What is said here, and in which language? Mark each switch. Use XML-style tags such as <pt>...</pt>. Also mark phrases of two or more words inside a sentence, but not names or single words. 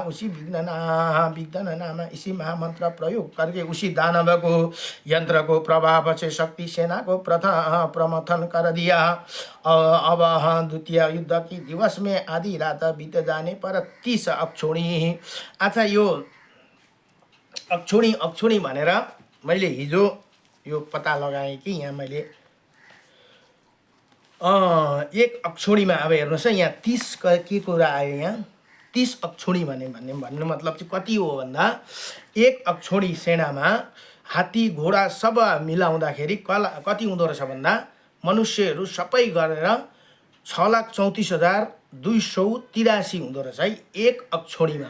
<hi>उसी विघ्न नाम इसी महामंत्र प्रयोग करके उसी दानव को यंत्र को प्रभाव से शक्ति सेना को प्रमथन कर दिया। अब द्वितीय युद्ध की दिवस में आधी रात बीत जाने पर 30 अक्षोणी। अच्छा,</hi> <ne>यो अक्षोणी भनेर मैले हिजो यो पत्ता लगाएँ कि यहाँ मैले एक अक्षोणीमा अब हेर्नुहोस् है, यहाँ 30 के कुरा आयो। यहाँ 30 अक्षोणी भन्ने मतलब चाहिँ कति हो भन्दा एक अक्षोणी सेनामा हात्ती घोडा सब मिलाउँदाखेरि कति हुँदो रहेछ भन्दा मनुष्यहरू सबै गरेर 6,34,283 हुँदो रहेछ है एक अक्षोणीमा।</ne>